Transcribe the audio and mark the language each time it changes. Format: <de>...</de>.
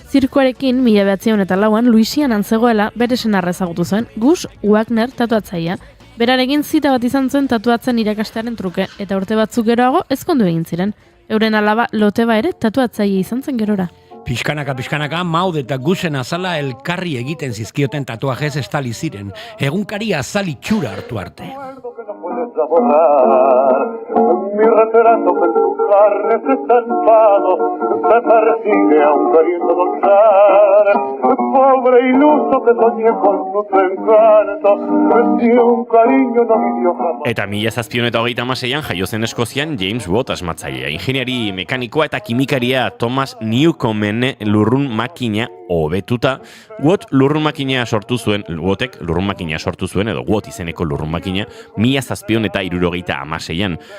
<eu>Zirkoarekin 1904an Luisianan zegoela bere senarra ezagutu zen, Gus Wagner tatuatzailea. Berarekin zita bat izan zuen tatuatzen irakastearen truke, eta urte batzuk geroago ezkondu egin ziren. Euren alaba Loteba ere tatuatzaile izan zen gerora. Pixkanaka, Maud eta Gusen azala elkarri egiten zizkioten tatuajez estali ziren. Egunkari azal itxura hartu arte.</eu> <es>Mi retrato en tu carne se estampado me persigue aún queriendo luchar. Pobre iluso que soñé con tu encanto, ni un cariño no me dio jamás.</es> <eu>Eta 1736an jaio zen Eskozian James Watt asmatzailea. Ingeniari mekanikoa eta kimikaria Thomas Newcomen lurrun makina hobetuta. Wattek lurrun makina sortu zuen, edo Watt izeneko lurrun makina, 1776an.</eu>